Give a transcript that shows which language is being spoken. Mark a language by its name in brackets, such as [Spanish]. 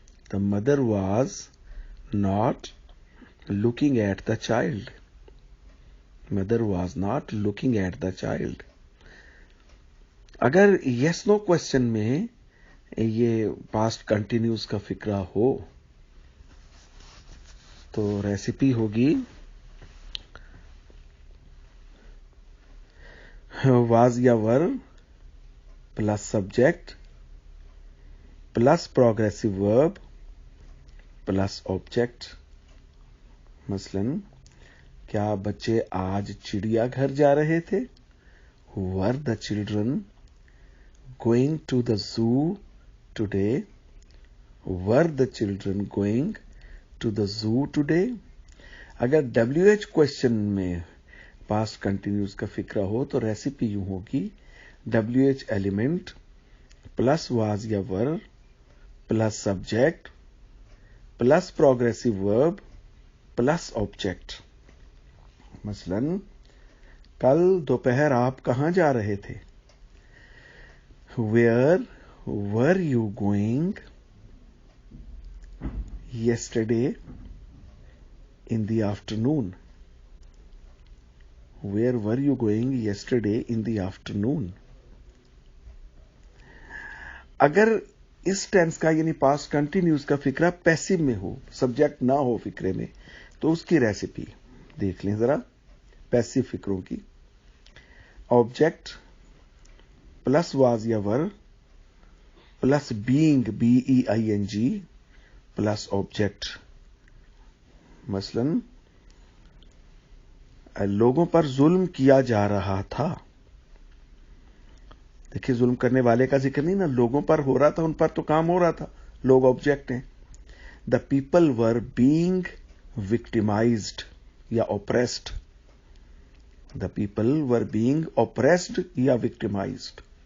[English] The mother was not looking at the child. Mother was not looking at the child. [Urdu] اگر yes no question میں یہ past continuous کا فکرہ ہو تو recipe ہوگی was یا were plus subject plus progressive verb plus object. مثلا کیا بچے آج چڑیا گھر جا رہے تھے؟ [English] Were the children going to the zoo today? Were the children going to the zoo today? [Urdu] اگر WH کوشچن میں پاسٹ کنٹینیوس کا فکرہ ہو تو ریسیپی یوں ہوگی WH ایلیمنٹ پلس واز یا were plus subject plus progressive verb plus object. مثلا کل دوپہر آپ کہاں جا رہے تھے؟ [English] Where were you going yesterday in the afternoon? Where were you going yesterday in the afternoon? [Urdu] اگر اس ٹینس کا یعنی پاسٹ کنٹینیوس کا فکرہ پیسو میں ہو سبجیکٹ نہ ہو فکرے میں تو اس کی ریسیپی دیکھ لیں ذرا پیسو فکروں کی. آبجیکٹ پلس واز یا were plus being BEING plus object. مثلا لوگوں پر ظلم کیا جا رہا تھا. دیکھیے ظلم کرنے والے کا ذکر نہیں نا, لوگوں پر ہو رہا تھا, ان پر تو کام ہو رہا تھا, لوگ آبجیکٹ ہیں. [English] The people were being victimised یا oppressed. The people were being oppressed یا victimised.